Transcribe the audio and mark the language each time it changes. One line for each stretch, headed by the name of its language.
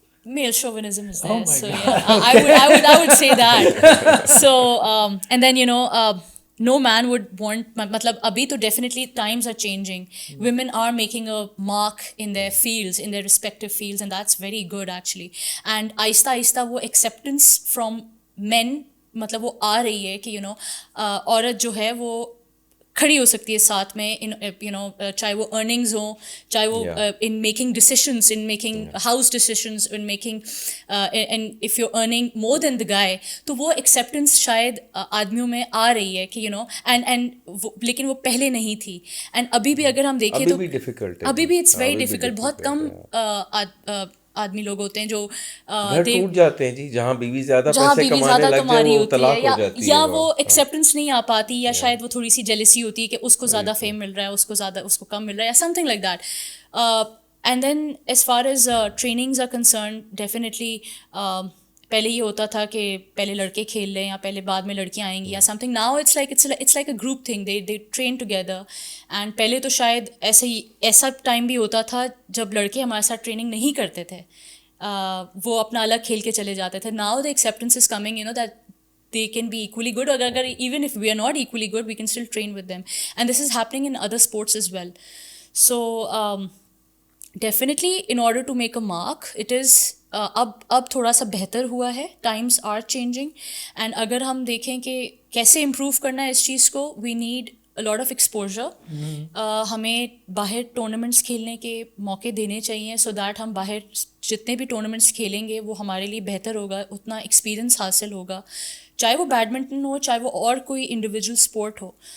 English: Male chauvinism is there. Oh my God. Yeah, I would say that. So and then no man would want
Urdu: matlab abhi to
English: definitely times are changing. Women are making a mark in their fields, in their respective fields, and that's very good actually.
Urdu: And aista wo acceptance from men مطلب وہ آ رہی ہے کہ عورت جو ہے وہ کھڑی ہو سکتی ہے ساتھ میں چاہے وہ ارننگز ہوں, چاہے وہ
English: In making decisions, in making house decisions, in making and if you earning more than the guy.
Urdu: تو وہ ایکسیپٹنس شاید آدمیوں میں آ رہی ہے کہ اینڈ لیکن وہ پہلے نہیں تھی. اینڈ ابھی بھی اگر ہم دیکھیں تو ابھی بھی
English: It's very difficult.
Urdu: بہت کم آدمی لوگ ہوتے ہیں جو ٹوٹ جاتے ہیں جی, جہاں بیوی زیادہ پیسے کمانے لگ جائے وہ طلاق ہو جاتی ہے, یا وہ ایکسیپٹنس نہیں آ پاتی, یا شاید وہ تھوڑی سی جیلسی ہوتی ہے کہ اس کو زیادہ فیم مل رہا ہے, اس کو کم مل رہا ہے, یا
English: Something like that. And then as far as trainings are concern definitely
Urdu: پہلے یہ ہوتا تھا کہ پہلے لڑکے کھیل لیں یا پہلے بعد میں لڑکیاں آئیں گی یا some thing.
English: Now it's like a group thing, they train together.
Urdu: And پہلے تو شاید ایسا ٹائم بھی ہوتا تھا جب لڑکے ہمارے ساتھ ٹریننگ نہیں کرتے تھے, وہ اپنا الگ کھیل کے چلے جاتے تھے.
English: Now the acceptance is coming, you know, that they can be equally good, or agar even if we are not equally good, we can still train with them. And this is happening in other sports as well. So definitely in order to make a mark, it is
Urdu: اب تھوڑا سا بہتر ہوا ہے,
English: Times are changing.
Urdu: And اگر ہم دیکھیں کہ کیسے امپروو کرنا ہے اس چیز کو,
English: We need a lot of exposure.
Urdu: ہمیں باہر ٹورنامنٹس کھیلنے کے موقع دینے چاہیے, سو دیٹ ہم باہر جتنے بھی ٹورنامنٹس کھیلیں گے وہ ہمارے لیے بہتر ہوگا, اتنا ایکسپیرئنس حاصل ہوگا, چاہے وہ بیڈمنٹن ہو چاہے وہ اور کوئی انڈیویجول اسپورٹ ہو.